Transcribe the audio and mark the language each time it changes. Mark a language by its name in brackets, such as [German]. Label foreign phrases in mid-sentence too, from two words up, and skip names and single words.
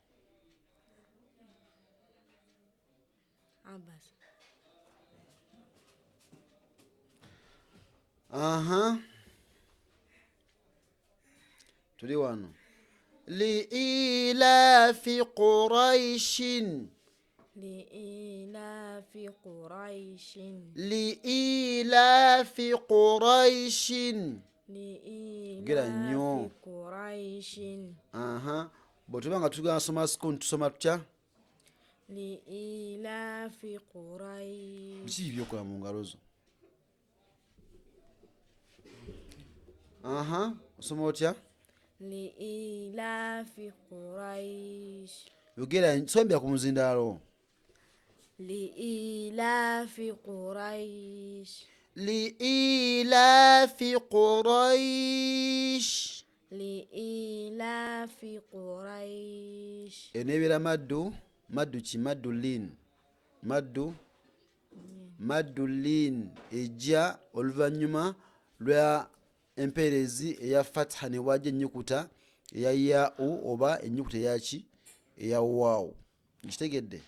[Ganda] Tuli wano. [Arabic] لإيلاف قريش. لإيلاف قريش. لإيلاف قريش. لإيلاف قريش. [Ganda] bwetuba nga tugenda soma sukuni tusoma tutya? [Arabic] لإيلاف قريش. [Ganda] Biki byokola mu ngalo zo? Osoma otya? [Arabic] لإيلاف قريش. [Ganda] Yogera sombya ku muzindaalo. [Arabic] لإيلاف قريش. لإيلاف قريش. لإيلاف قريش. [Ganda] Eneebera maddu ki? [Arabic] مد لين. مد لين [Ganda] ejja oluvannyuma lwa empeerezi eya fatha ne wajja ennyukuta eya yaau oba ennyukuta eyaki? Eya waawu. Nkitegedde?